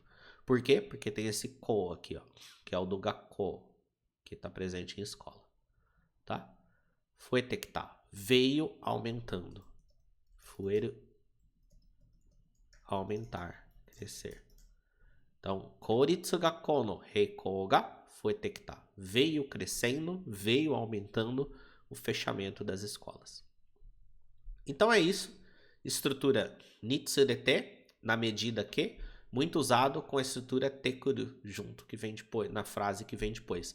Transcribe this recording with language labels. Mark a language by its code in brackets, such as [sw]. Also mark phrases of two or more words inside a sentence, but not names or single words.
[pt] Por quê? Porque tem esse ko aqui, ó, que é o do gakkou, que está presente em escola. Tá? [ja] 増えてきた. [pt] Veio aumentando. Fueru, aumentar, crescer. Então, [ja] 公立学校の閉校が増えてきた. [pt] Veio crescendo, veio aumentando o fechamento das escolas. Então é isso. Estrutura nitsurete, na medida que, muito usado com a estrutura tekuru junto, que vem depois, na frase que vem depois.